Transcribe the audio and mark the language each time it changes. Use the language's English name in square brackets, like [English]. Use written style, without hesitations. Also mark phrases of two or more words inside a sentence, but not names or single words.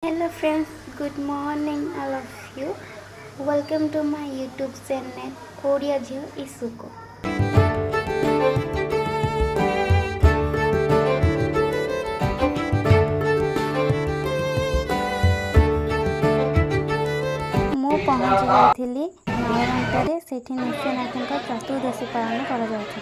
[English] friends, good morning all of you. Welcome to my YouTube channel Odia Jio Isuko. [Odia] ମୁଁ ପହଞ୍ଚି ଯାଇଥିଲି ନୟରନ୍ତରେ। ସେଠି ନୃସିଂହନାଥଙ୍କ ଚତୁର୍ଦ୍ଦଶୀ ପାଳନ କରାଯାଉଥିଲା।